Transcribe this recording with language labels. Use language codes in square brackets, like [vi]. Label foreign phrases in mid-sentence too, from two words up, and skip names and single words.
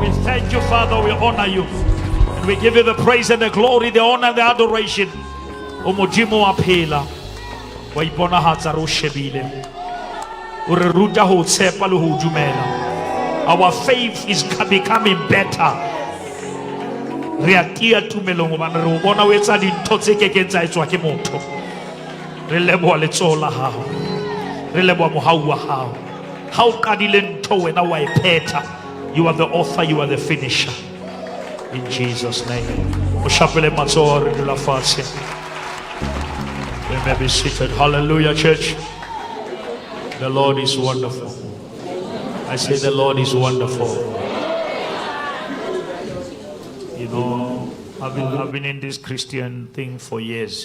[en] Thank you, Father. We honor you. And we give you the praise and the glory, the honor and the adoration. [st] O Modimo wa phela. Wa iponahatsa ro shebile. O re ruta ho tshepa le ho dumela. [en] Our faith is becoming better. [st] Re a tia tumelong hobane re o bona o etsa dintho tse kekeng tsa etswa ke motho. Re leboha letsoho la hao. Re leboha mohau wa hao. Ha o qadile ntho wena wa e phetha. [en] You are the author, you are the finisher. In Jesus' name. [st] O shapele matsoho re dula fatshe. [en] We may be seated. Hallelujah, church. The Lord is wonderful. I say the Lord is wonderful. You know, I've been in this Christian thing for years.